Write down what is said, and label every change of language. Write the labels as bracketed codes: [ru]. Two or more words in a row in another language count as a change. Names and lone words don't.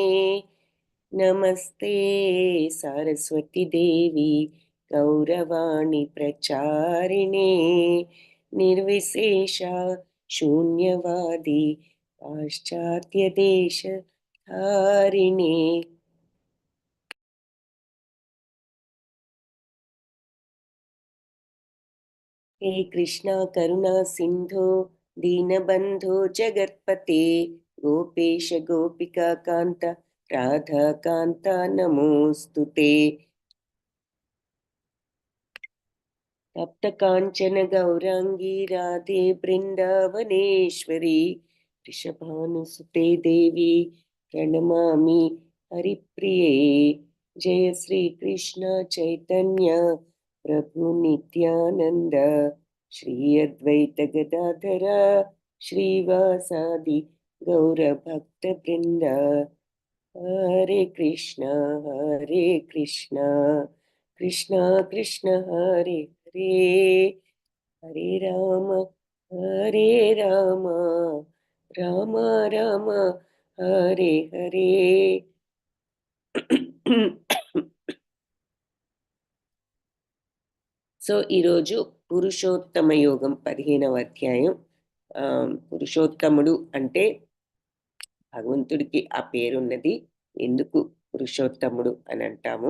[sa] नमस्ते सरस्वति देवि गौरवाणी प्रचारिणे निर्विशेष शून्यवादि पाश्चात्य देश धारिणे. हे कृष्णा करुणा सिंधो दीनबंधो जगत्पते गोपेश गोपिका कांत राधा कांता नमोस्तुते. तप्त कांचन गौरांगी राधे वृंदावनेश्वरी वृषभानुसुते देवी प्रणमामि हरिप्रिये. जय श्री कृष्ण चैतन्य प्रभु नित्यानंद श्री अद्वैत गदाधर श्रीवासादि गौर भक्त वृंद. हरे कृष्णा कृष्ण कृष्ण हरे हरे हरे राम राम राम हरे हरे. [te] సో ఈరోజు పురుషోత్తమ యోగం 15వ అధ్యాయం. పురుషోత్తముడు అంటే భగవంతుడికి ఆ పేరున్నది. ఎందుకు పురుషోత్తముడు అని అంటాము?